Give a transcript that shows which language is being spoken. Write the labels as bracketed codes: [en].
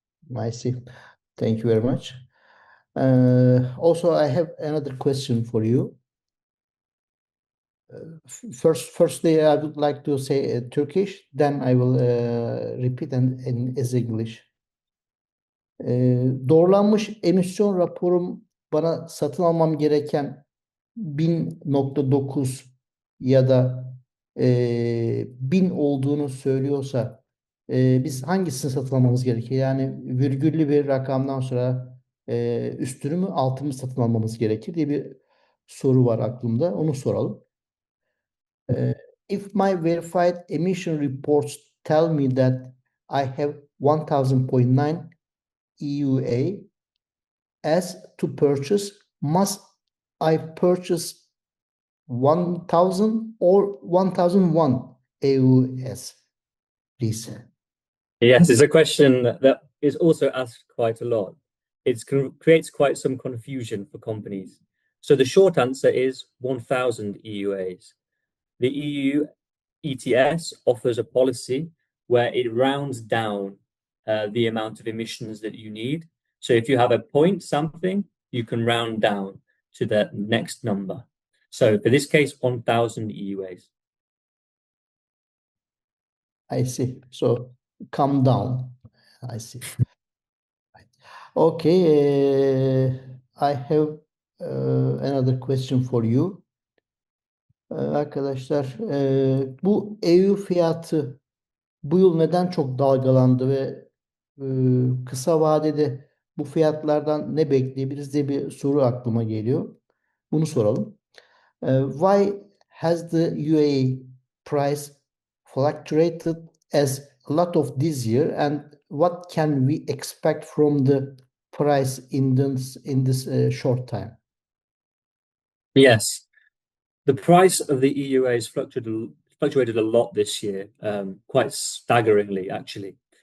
[en] I see. Thank you very much. Also, I have another question for you. Firstly, I would like to say Turkish, then I will repeat in English. [tr] Doğrulanmış emisyon raporum bana satın almam gereken 1000.9 ya da 1000 olduğunu söylüyorsa biz hangisini satın almamız gerekiyor? Yani virgüllü bir rakamdan sonra üstünü mü altını mı satın almamız gerekir diye bir soru var aklımda. Onu soralım. [en] If my verified emission reports tell me that I have 1000.9 EUA as to purchase, must I purchase 1000 or 1001 EUS, please? Yes, it's a question that is also asked quite a lot. It creates quite some confusion for companies. So the short answer is 1000 EUAs. The EU ETS offers a policy where it rounds down the amount of emissions that you need. So if you have a point something, you can round down to the next number. So for this case, 1000 EUAs. I see. So come down. I see. Okay. I have another question for you. [tr] Arkadaşlar, bu EU fiyatı bu yıl neden çok dalgalandı ve kısa vadede bu fiyatlardan ne bekleyebiliriz diye bir soru aklıma geliyor. Bunu soralım. [en] Why has the UAE price fluctuated as a lot of this year, and what can we expect from the price in this short time? Yes, the price of the EUAs fluctuated a lot this year, quite staggeringly, actually.